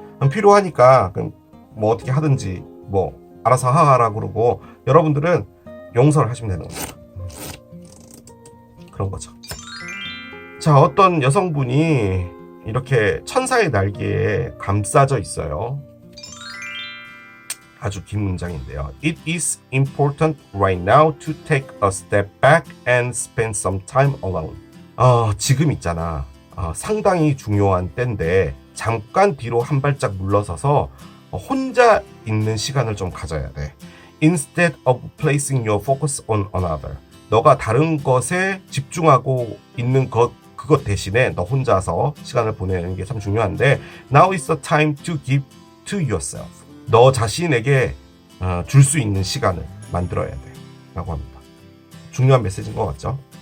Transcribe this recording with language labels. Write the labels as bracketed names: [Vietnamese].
[Korean] 필요하니까 그럼 뭐 어떻게 하든지 뭐 알아서 하라 그러고 여러분들은 용서를 하시면 되는 겁니다. 그런 거죠. 자, 어떤 여성분이 이렇게 천사의 날개에 감싸져 있어요. 아주 긴 문장인데요. [English] It is important right now to take a step back and spend some time alone. [Korean] 지금 있잖아. 상당히 중요한 때인데 잠깐 뒤로 한 발짝 물러서서 혼자 있는 시간을 좀 가져야 돼. [English] Instead of placing your focus on another. [Korean] 너가 다른 것에 집중하고 있는 그것 대신에 너 혼자서 시간을 보내는 게 참 중요한데 [English] Now is the time to give to yourself. [Korean] 너 자신에게 줄 수 있는 시간을 만들어야 돼 라고 합니다. 중요한 메시지인 것 같죠?